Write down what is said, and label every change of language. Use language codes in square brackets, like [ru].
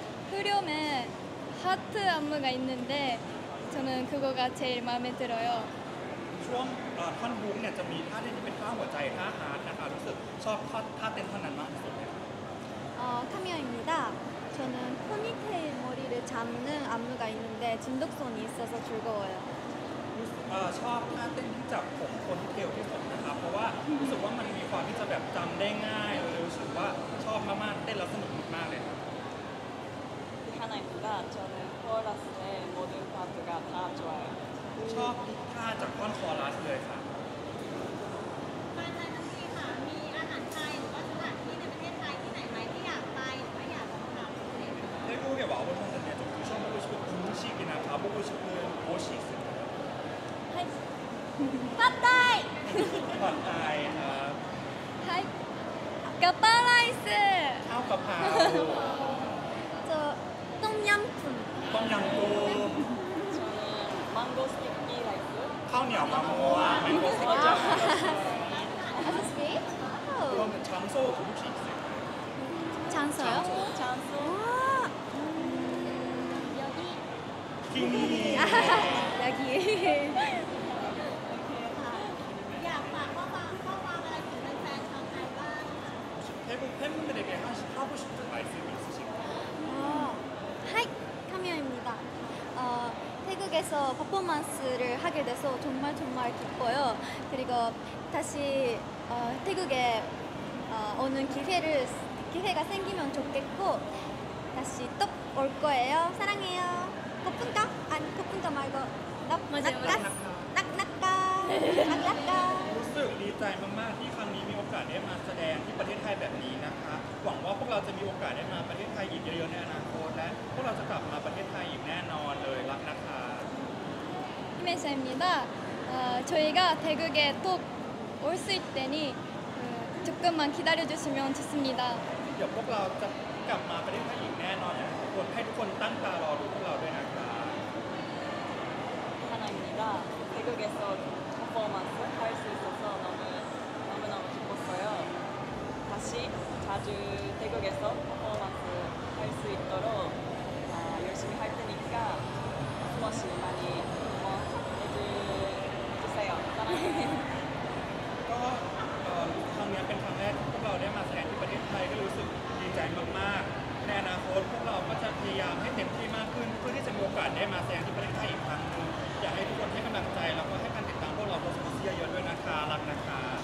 [ko] 흐름에 하트 안무가 있는데 저는 그거가 제일 마음에 들어요. [th] ๆช่วงท่อนฮุกเนี่ยจะมีท่าเต้นที่เป็นท่าหัวใจท่าฮาร์ดนะคะรู้สึกชอบท่าเต้นท่านั้นมากที่สุดเลย [ko] 카미야입니다. 저는 포니테일 머리를 잡는 안무가 있는데 중독성이 있어서 즐거워요. [th] ชอบท่าเต้นที่จับผมคนที่เทลที่สุดนะคะเพราะว่ารู้สึกว่ามันมีความที่จะแบบจำได้ง่ายเลยรู้สึกว่าชอบมากๆเต้นแล้วสนุกมากๆเลยครับ [ko] 리하나입니다. 저는 코러스의 모든 파트가 다 좋아요. [th] ชอบทุกท่าจากท่อนคอรัสเลยค่ะ มาไทยทั้งทีค่ะ มีอาหารไทยหรือว่าสถานที่ในประเทศไทยที่ไหนไหมที่อยากไปหรือว่าอยากลองทำอะไรอย่างเงี้ย [ko] 태국에 와보셨는데 좀 드셔보고 싶은 음식이나 가보고 싶은 곳이 있을까요? 하이, 빠따이! 팟타이, 하이, 가빠라이스! [th] ข้าวกะเพรา [ko] 저 똠얌꿍. [th] ต้มยำกุ้ง [ko] 저는 망고 스티키 라이스. [th] ข้าวเหนียวมะม่วงแมงโก้สติ๊ก [ko] 아저씨? 그러면 장소 혹시 있어요? 장소요? 장소. 와, 여기 기니. 여기. [th] อยากฝากข้อความอะไรถึงแฟนๆชาวไทยบ้างคะ [ko] 태국 팬분들에게 하고 싶은 말씀이 있으실까요? 하이, 카미오입니다. 태국에서 퍼포먼스를 하게 돼서 정말 기뻐요. 그리고 다시 태국에 오는 기회가 생기면 좋겠고 다시 또 올 거예요. 사랑해요. [th] 거푼가? [ko] 아니 거푼가 말고 맞아요. [th] 낙낙가. รู้สึกดีใจมากๆที่ครั้งนี้มีโอกาสได้มาแสดงที่ประเทศไทยแบบนี้นะคะ หวังว่าพวกเราจะมีโอกาสได้มาประเทศไทยอีกเยอะๆในอนาคตและพวกเราจะกลับมาประเทศไทยอีกแน่นอนเลยรักนะคะ [ko] 히메샤입니다. 저희가 태국에 또 올 수 있다니 조금만 기다려주시면 좋습니다. [th] เดี๋ยวพวกเราจะกลับมาประเทศไทยอีกแน่นอนอยากให้ทุกคนตั้งตารอดูพวกเราด้วยนะคะ [ko] 하나입니다. 태국에서 퍼포먼스 할 수 있어서 너무너무 기뻤어요. 다시 자주 태국에서 퍼포먼스 할 수 있도록 열심히 할 테니까 스머시 많이 응원해주세요. 사랑해요. [th] ก็ครั้งนี้เป็นครั้งแรกที่พวกเราได้มาแสดงที่ประเทศไทยก็รู้สึกดีใจมากๆในอนาคตพวกเราก็จะพยายามให้เต็มที่มากขึ้นเพื่อที่จะมีโอกาสได้มาแสดงที่ประเทศไทยอีกครั้งหนึงอยากให้ทุกคนให้กำลังใจแล้วก็ให้การติดตามพวกเราโพสต์เยอะๆด้วยนะคะรักนะคะ